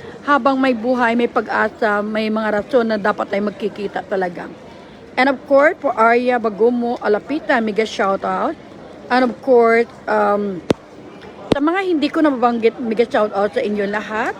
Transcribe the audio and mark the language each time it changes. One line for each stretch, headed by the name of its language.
Filipino: Habang may buhay, may pag-asa, may mga rason na dapat tayo magkikita talaga.
English: And of course, for Arya Bagumo Alapita, mega shout out.
Filipino: And of course, sa mga hindi ko nababanggit, mega shout out sa inyo lahat.